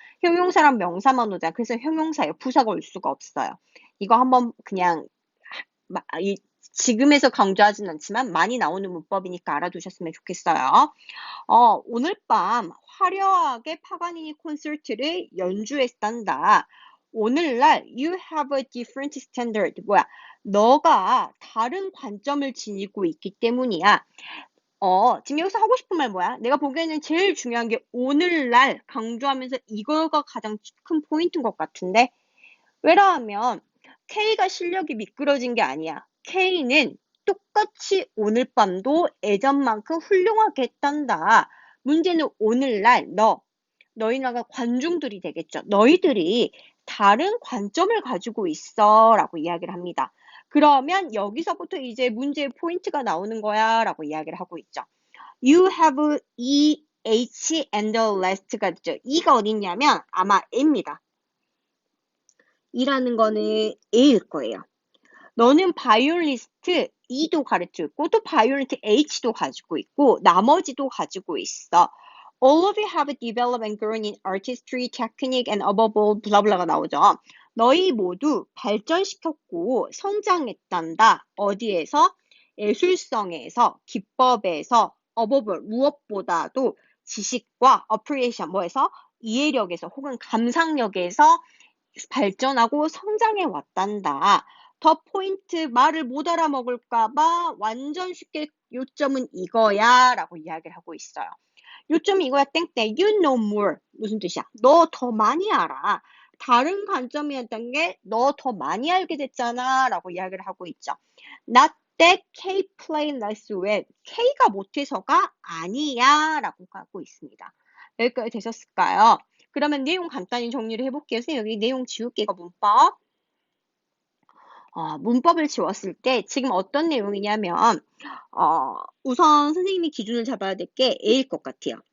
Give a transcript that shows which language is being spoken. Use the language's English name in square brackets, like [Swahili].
[Korean] 형용사랑 명사만 오잖아. 그래서 형용사예요. 부사가 올 수가 없어요. 이거 한번 그냥 지금에서 강조하진 않지만 많이 나오는 문법이니까 알아두셨으면 좋겠어요. 오늘 밤 화려하게 파가니니 콘서트를 연주했단다. 오늘날 [English] you have a different standard. [Korean] 뭐야? 너가 다른 관점을 지니고 있기 때문이야. 지금 여기서 하고 싶은 말 뭐야? 내가 보기에는 제일 중요한 게 오늘날 강조하면서 이거가 가장 큰 포인트인 것 같은데 왜냐하면 K가 실력이 미끄러진 게 아니야. K는 똑같이 오늘 밤도 예전만큼 훌륭하게 했단다. 문제는 오늘날 너희나가 관중들이 되겠죠. 너희들이 다른 관점을 가지고 있어 라고 이야기를 합니다. 그러면 여기서부터 이제 문제의 포인트가 나오는 거야 라고 이야기를 하고 있죠. [English] You have E, H, and the rest가 있죠. [Korean] E가 어딨냐면 아마 A입니다. E라는 거는 A일 거예요. 너는 바이올리스트 E도 가르치고 있고 또 바이올리스트 H도 가지고 있고 나머지도 가지고 있어. [English] All of you have developed and grown in artistry, technique, and above all, [Korean] 블라블라가 나오죠. 너희 모두 발전시켰고 성장했단다. 어디에서? 예술성에서, 기법에서, [English] above all, [Korean] 무엇보다도 지식과 [English] appreciation, [Korean] 뭐에서? 이해력에서 혹은 감상력에서 발전하고 성장해 왔단다. 더 포인트 말을 못 알아먹을까봐 완전 쉽게 요점은 이거야 라고 이야기를 하고 있어요. 요점이 이거야 땡땡 [English] you know more [Korean] 무슨 뜻이야? 너 더 많이 알아. 다른 관점이었던 게 너 더 많이 알게 됐잖아 라고 이야기를 하고 있죠. [English] Not that K play less well. [Korean] K가 못해서가 아니야 라고 하고 있습니다. 여기까지 되셨을까요? 그러면 내용 간단히 정리를 해볼게요. 선생님 여기 내용 지울게요. 문법. 문법을 지웠을 때 지금 어떤 내용이냐면 우선 선생님이 기준을 잡아야 될 게 A일 것 같아요.